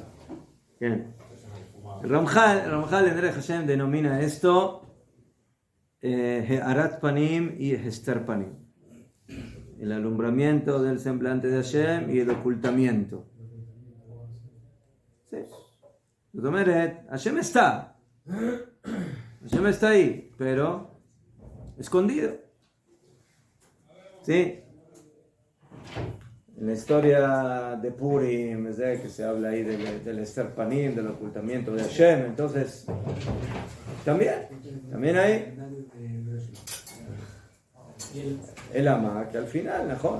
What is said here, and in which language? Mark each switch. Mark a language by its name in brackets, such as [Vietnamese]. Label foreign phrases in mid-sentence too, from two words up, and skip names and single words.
[Spanish] Bien. Ramjal en Derech Hashem denomina esto [Hebrew] הארת פנים [Spanish] y [Hebrew] הסתר פנים. [Spanish] El alumbramiento del semblante de Hashem y el ocultamiento. ¿Sí? [Hebrew] זאת אומרת, השם [Spanish] está ahí, pero escondido. ¿Sí? En la historia de Purim, que se habla ahí del [Hebrew] הסתר פנים, [Spanish] del ocultamiento de Hashem, entonces, también hay el ama, que al final, mejor.